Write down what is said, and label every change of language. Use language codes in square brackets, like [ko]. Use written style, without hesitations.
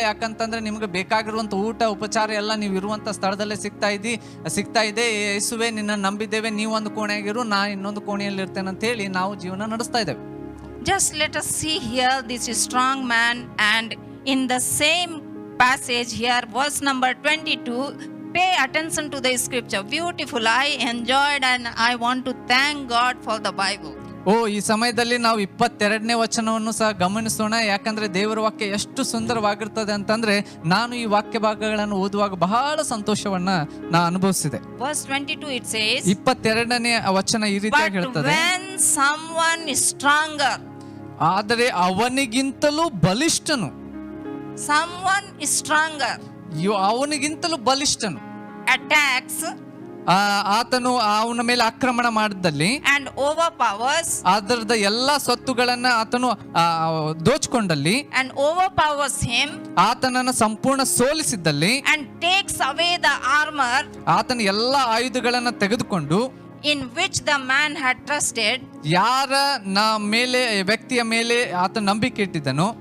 [kn] ಯಾಕಂತಂದ್ರೆ ನಿಮ್ಗೆ ಬೇಕಾಗಿರುವಂತ ಊಟ ಉಪಚಾರ ಎಲ್ಲ ನೀವು ಇರುವಂತ ಸ್ಥಳದಲ್ಲೇ ಸಿಗ್ತಾ ಇದೆ. ಯೇಸುವೆ ನಿನ್ನ ನಂಬಿದ್ದೇವೆ, ನೀವು ಒಂದು ಕೋಣೆಯಾಗಿರು, ನಾ ಇನ್ನೊಂದು ಕೋಣೆಯಲ್ಲಿ ಇರ್ತೇನೆ ಅಂತ ಹೇಳಿ ನಾವು ಜೀವನ ನಡೆಸ್ತಾ ಇದ್ದೇವೆ. [en] Just let us see here, this is strong man, and in the same passage here, verse number 22, pay attention to the scripture. Beautiful. I enjoyed and I want to thank God for the Bible. [kn] ಈ ಸಮಯದಲ್ಲಿ ನಾವು 22ನೇ ವಚನವನ್ನು ಸಹ ಗಮನಿಸೋಣ. ಯಾಕಂದ್ರೆ ದೇವರ ವಾಕ್ಯ ಎಷ್ಟು ಸುಂದರವಾಗಿರ್ತದೆ ಅಂತಂದ್ರೆ ನಾನು ಈ ವಾಕ್ಯ ಭಾಗಗಳನ್ನು ಓದುವಾಗ ಬಹಳ ಸಂತೋಷವನ್ನ ನಾ ಅನುಭವಿಸಿದೆ. [en] Verse 22 it says, [kn] 22ನೇ ವಚನ ಈ ರೀತಿಯಾಗಿ ಹೇಳ್ತದೆ, [en] when someone is stronger, [kn] ಆದರೆ ಅವನಿಗಿಂತಲೂ ಬಲಿಷ್ಠನು. [en] someone is stronger, [kn] ಅವನಿಗಿಂತಲೂ ಬಲಿಷ್ಠನು [en] attacks, [kn] ಆತನು ಅವನ ಮೇಲೆ ಆಕ್ರಮಣ ಮಾಡಿದಲ್ಲಿ [en] and overpowers, [kn] ಅದರದ ಎಲ್ಲಾ ಸ್ವತ್ತುಗಳನ್ನ ಆತನು ದೋಚಿಕೊಂಡಲ್ಲಿ [en] and overpowers him, [kn] ಆತನನ್ನು ಸಂಪೂರ್ಣ ಸೋಲಿಸಿದ್ದಲ್ಲಿ [en] and takes away the armor, [kn] ಆತನ ಎಲ್ಲಾ ಆಯುಧಗಳನ್ನ ತೆಗೆದುಕೊಂಡು [en] in which the man had trusted, [kn] ಯಾರ ಮೇಲೆ ವ್ಯಕ್ತಿಯ ಮೇಲೆ ಆತನ ನಂಬಿಕೆ ಇಟ್ಟಿದ್ದನು,